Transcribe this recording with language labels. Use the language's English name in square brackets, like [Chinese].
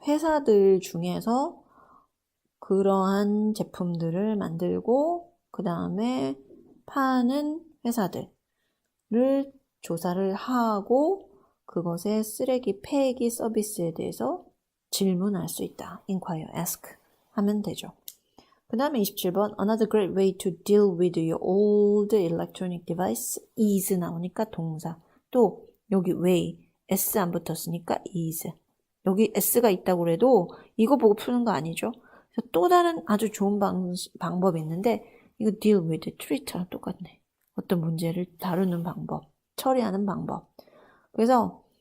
[Korean] 회사들 중에서 그러한 제품들을 만들고 그 다음에 파는 회사들을 조사를 하고 그것의 쓰레기 폐기 서비스에 대해서 질문할 수 있다. inquire, ask 하면 되죠. 그 다음에 27번 [English] Another great way to deal with your old electronic device is [Korean] 나오니까 동사. 또 여기 way, s 안 붙었으니까 is. 여기 s가 있다고 해도 이거 보고 푸는 거 아니죠. 그래서 또 다른 아주 좋은 방법이 있는데 이거 deal with, treat랑 똑같네. 어떤 문제를 다루는 방법, 처리하는 방법. 그래서